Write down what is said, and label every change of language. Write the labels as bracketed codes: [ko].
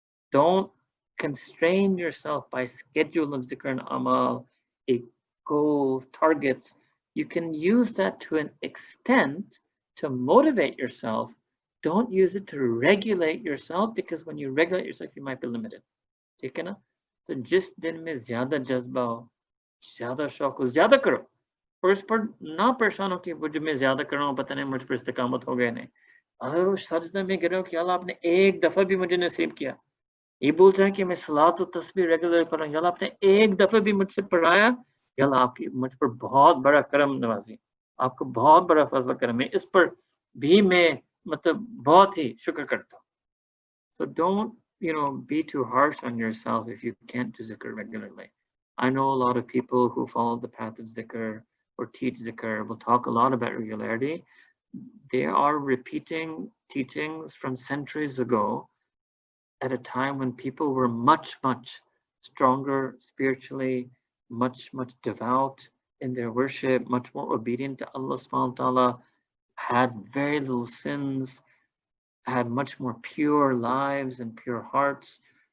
[en] Don't constrain yourself by schedule of zikr and amal, goals, targets. You can use that to an extent to motivate yourself. Don't use it to regulate yourself, because when you regulate yourself, you might be limited. [hi] ठीक है ना? तो जिस दिन में ज़्यादा जज्बा हो, ज़्यादा शौक हो, ज़्यादा करो, और इस पर ना परेशान हो कि वो जो मैं ज़्यादा कर रहा हूँ, पता नहीं मुझ पर इस्तिकामत हो गया नहीं। अगर वो सजदा में गिरो कि अल्लाह आपने एक दफ़ा भी मुझे नसीब किया, ये बोल रहे हैं कि मैं सलात और तस्बीह रेगुलर पढ़ रहा हूँ, अल्लाह आपने एक दफ़ा भी मुझसे पढ़ाया, अल्लाह आपकी मुझ पर बहुत बड़ा करम नवाजी, आपको बहुत बड़ा फजल करम है, इस पर भी मैं मतलब बहुत ही शुक्र करता हूँ. [en] So don't, be too harsh on yourself if you can't do zikr regularly. I know a lot of people who follow the path of zikr or teach zikr will talk a lot about regularity. They are repeating teachings from centuries ago at a time when people were much, much stronger spiritually, much, much devout in their worship, much more obedient to Allah subhanahu wa ta'ala, had very little sins, had much more pure lives and pure hearts.